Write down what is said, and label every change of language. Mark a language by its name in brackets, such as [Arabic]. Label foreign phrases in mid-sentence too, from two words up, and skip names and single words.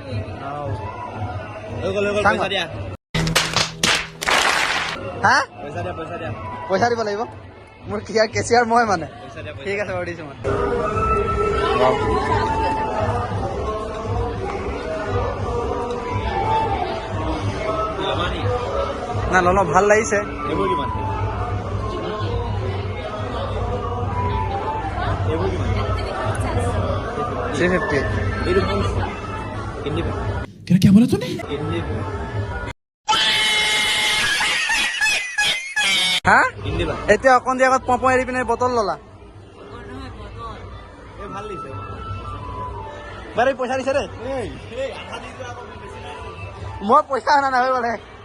[Assamese] হা পইচা দিব লাগিব মোৰ কেচিয়াৰ মই মানে ঠিক আছে বাৰু দিছোঁ মই না ললো ভাল লাগিছে এইবোৰ কিমান 350 এইটো হিন্দী [Hindi] क्या बोला तूने [Assamese] হিন্দী হা হিন্দী বা এতিয়া অকণ দি আগত পপ এৰি পিনে বটল ললা এই ভাল দিছে বাৰু পইচা দিছে দেই এই আধা দি যোৱা আকৌ বেছি নাই মই পইচা আনা নাই বোলে